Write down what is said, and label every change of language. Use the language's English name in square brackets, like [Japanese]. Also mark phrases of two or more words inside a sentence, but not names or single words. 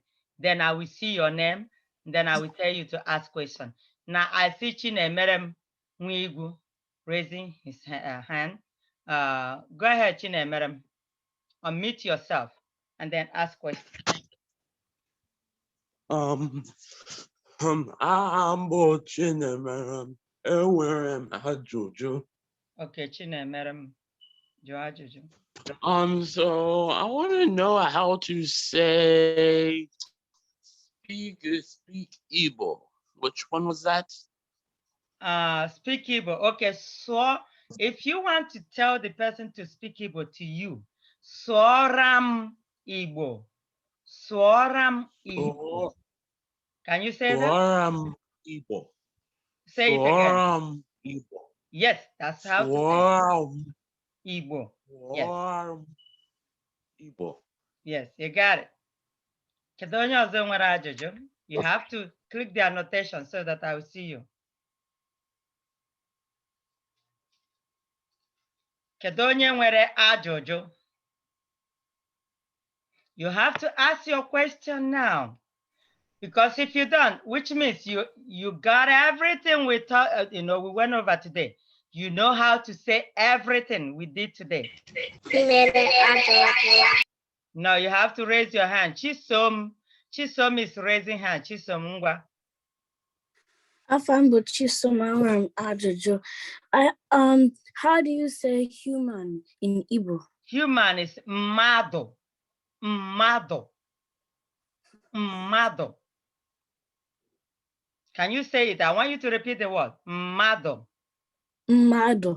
[English] Then I will see your name. Then I will tell you to ask questions. Now I see Chinemerem Nwigwu raising his hand. Go ahead, Chinemerem. Unmute yourself and then ask questions. I'm Chinemerem. [Igbo] Ajụjụ. Okay, Chinemerem, ajụjụ. [English] So I want to know how to say speak Igbo. Which one was that? Speak Igbo. Okay, so if you want to tell the person to speak Igbo to you, [Igbo] Soram Igbo. Soram Igbo. [English] Can you say that? [Igbo] Soram Igbo. [English] Say it again. [Igbo] Soram Igbo. [English] Yes, that's how to say Igbo. Yes. Igbo. Yes, you got it. [Igbo] Kedu onye ọzọ nwere ajụjụ? [English] You have to click the annotation so that I will see you. [Igbo] Kedu onye nwere ajụjụ? [English] You have to ask your question now. Because if you don't, which means you got everything we taught, we went over today. You know how to say everything we did today. No, you have to raise your hand. Chisom is raising hand. [Igbo] Chisom ngwa. Afambo Chisom ajụjụ. [English] How do you say human in Igbo? Human is [Igbo] mmadụ. Mmadụ. Mmadụ. [English] Can you say it? I want you to repeat the word. [Igbo] Mmadụ. Mmadụ.